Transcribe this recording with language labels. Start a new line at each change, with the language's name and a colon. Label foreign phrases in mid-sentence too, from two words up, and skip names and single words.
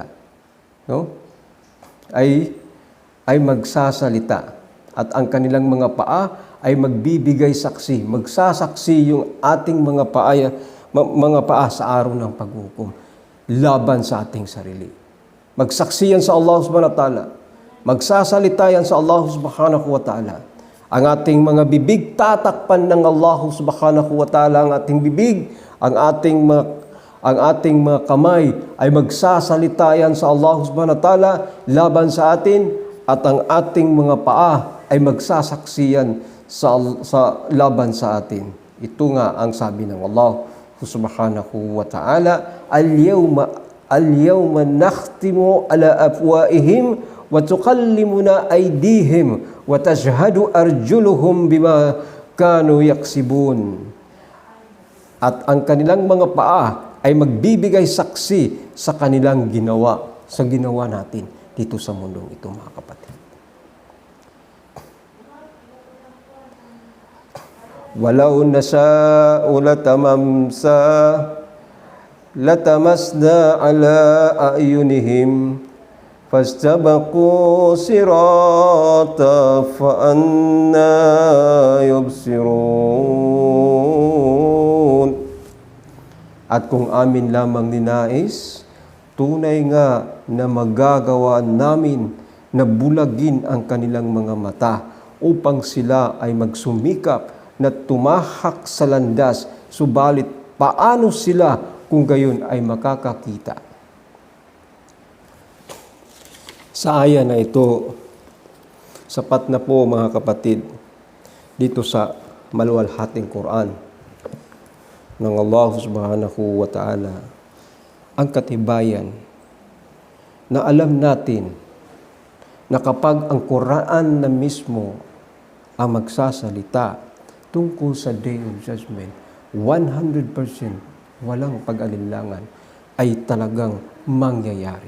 Filipino: No? Ay magsasalita. At ang kanilang mga paa ay magbibigay saksi. Magsasaksi yung ating mga paa sa araw ng paghukom laban sa ating sarili. Magsaksi yan sa
Arabic: الله سبحانه وتعالى.
Filipino: Magsasalita yan sa
Arabic: الله سبحانه وتعالى.
Filipino: Ang ating mga bibig, tatakpan ng
Arabic: الله سبحانه وتعالى
Filipino: ang ating bibig, ang ating mga kamay ay magsasalita yan sa
Arabic: الله سبحانه وتعالى
Filipino: laban sa atin, at ang ating mga paa ay magsasaksiyan sa laban sa atin. Ito nga ang sabi ng
Arabic: الله سبحانه وتعالى اليوم نختم على أفواههم وتكلمنا أيديهم وتشهد أرجلهم بما كانوا يكسبون.
Filipino: At ang kanilang mga paa ay magbibigay saksi sa kanilang ginawa, sa ginawa natin dito sa mundong ito mga kapatid.
Arabic: ولو نشاء لطمسنا على أعينهم فاستبقوا الصراط فأنى يبصرون.
Filipino: At kung amin lamang ninais, tunay nga na magagawa namin na bulagin ang kanilang mga mata upang sila ay magsumikap na tumahak sa landas, subalit paano sila kung gayon ay makakakita? Sa aya na ito, sapat na po mga kapatid, dito sa maluwalhating Quran ng
Arabic: الله سبحانه وتعالى,
Filipino: ang katibayan na alam natin na kapag ang Quran na mismo ang magsasalita tungkol sa
English: Day of Judgment,
Filipino: 100% walang pag-alinlangan ay talagang mangyayari.